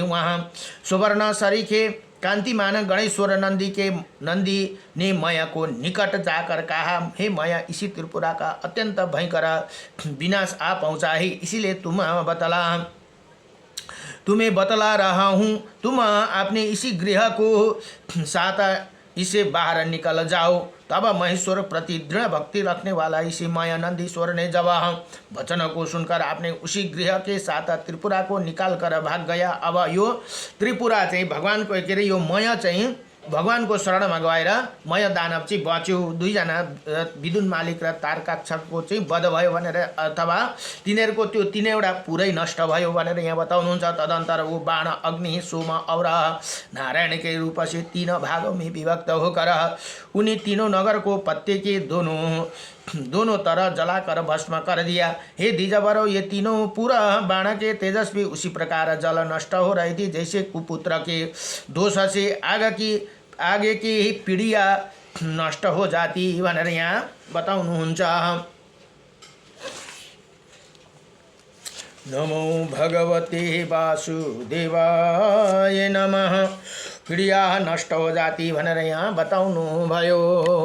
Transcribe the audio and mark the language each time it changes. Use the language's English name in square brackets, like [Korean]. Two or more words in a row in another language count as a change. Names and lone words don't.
[Hindi] वहाँ सुवर्ण सरीखे कांतिमान गणेश्वर नंदी ने मय को निकट जाकर कहा, हे मय, इसी त्रिपुरा का अत्यंत भयंकर विनाश आ पहुँचा है, इसीलिए तुम्हें बतला रहा हूँ। तुम अपने इसी गृह को साथ इसे बाहर निकल जाओ। तब महेश्वर प्रति दृढ़ भक्ति रखने वाला इसी माया नंदीश्वर ने जब वचन को सुनकर आपने उसी गृह के साथ त्रिपुरा को निकाल कर भाग गया। [Nepali] अब यो त्रिपुरा चाहिँ भगवानको के अरे यो मय चाहिँ भगवानको शरणमा गएर मय दानव चाहिँ बच्यो। दुईजना विदुन मालिक र तारकाक्षको चाहिँ वध भयो भनेर, अथवा तिनीहरूको त्यो तीनैवटा पुरै नष्ट भयो भनेर यहाँ बताउनुहुन्छ। [Hindi] तदंतर वो बाण अग्नि सोम और नारायण के रूप से 3 भागों में विभक्त होकर उन्हीं तीनों नगर को पत्ते के दोनों तरह जलाकर भस्म कर दिया। हे द्विजवरों, ये तीनों पूरा बाण के तेजस्वी उसी प्रकार जल नष्ट हो रही थी जैसे कुपुत्र के दोष से आगे की पीढ़िया नष्ट हो जाती [Nepali] भनेर यहाँ बताउनुहुन्छ। [Sanskrit] नमो भगवते वासुदेवाय नमः। [Hindi] पीढ़िया नष्ट हो जाती [Nepali] भनेर यहाँ बताउनु भयो।